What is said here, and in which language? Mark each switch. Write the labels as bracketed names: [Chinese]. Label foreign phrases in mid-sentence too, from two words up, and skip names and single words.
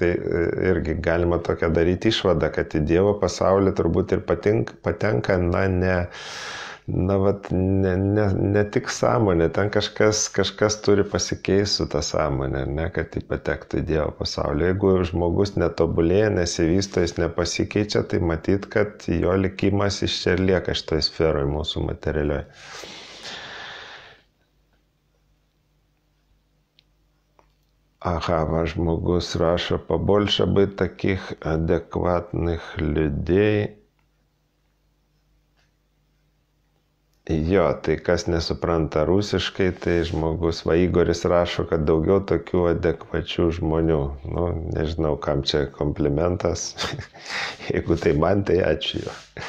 [Lithuanian] Tai irgi galima tokią daryti išvadą, kad į Dievo pasaulį turbūt ir patenka, ne tik sąmonė, ten kažkas turi pasikeisti su ta sąmonė, kad jį patektų į Dievo pasaulį. Jeigu žmogus netobulėja, nesivysto, jis nepasikeičia, tai matyt, kad jo likimas iš čia ir lieka šitoj sferoje mūsų materialioje. Žmogus rašo, [Russian] побольше бы таких адекватных людей. [Lithuanian] Jo, tai kas nesupranta rusiškai, tai žmogus, Igoris rašo, kad daugiau tokių adekvačių žmonių. Nežinau, kam čia komplimentas. Jeigu tai man, tai ačiū jo.